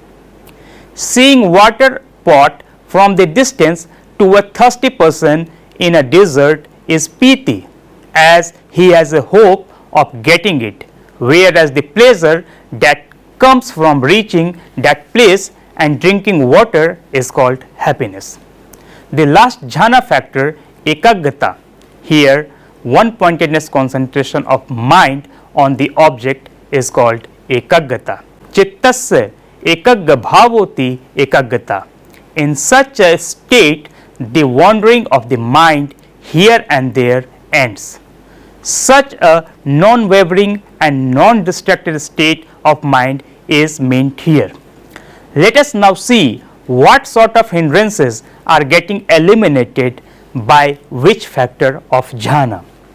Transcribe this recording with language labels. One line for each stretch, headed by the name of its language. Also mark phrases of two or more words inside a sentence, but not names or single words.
English: Seeing water pot from the distance to a thirsty person in a desert is piti, as he has a hope of getting it, whereas the pleasure that comes from reaching that place and drinking water is called happiness. The last jhana factor, ekaggata, here one pointedness concentration of mind on the object is called ekaggata.
Pali: Chittasya ekagga bhavoti ekaggata.
English: In such a state, the wandering of the mind here and there ends. Such a non-wavering and non-distracted state of mind is meant here. Let us now see what sort of hindrances are getting eliminated by which factor of jhana.